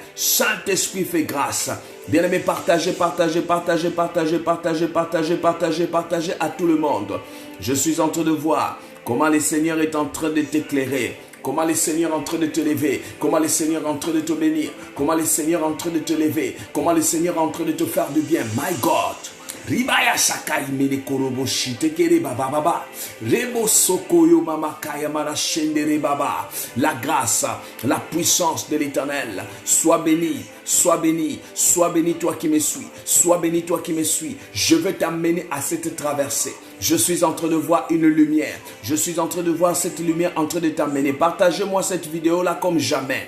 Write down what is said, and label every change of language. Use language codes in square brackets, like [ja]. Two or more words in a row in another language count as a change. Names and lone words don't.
[fr] Saint-Esprit fait grâce. Bien-aimé, partagez, partagez, partagez, partagez, partagez, partagez, partagez, partagez à tout le monde. Je suis en train de voir comment le Seigneur est en train de t'éclairer. Comment le Seigneur est en train de te lever. Comment le Seigneur est en train de te bénir. Comment le Seigneur est en train de te lever. Comment le Seigneur est en train de te faire du bien. [en] My God. Ribaya Sakai Mene Koroboshi Tekere Baba Baba. Rebo Sokoyo Mama Kaya Mara Shendere Baba. [fr] La grâce, la puissance de l'Éternel. Sois béni, sois béni, sois béni toi qui me suis. Sois béni toi qui me suis. Je veux t'amener à cette traversée. Je suis en train de voir une lumière. Je suis en train de voir cette lumière en train de t'amener. Partagez-moi cette vidéo-là comme jamais.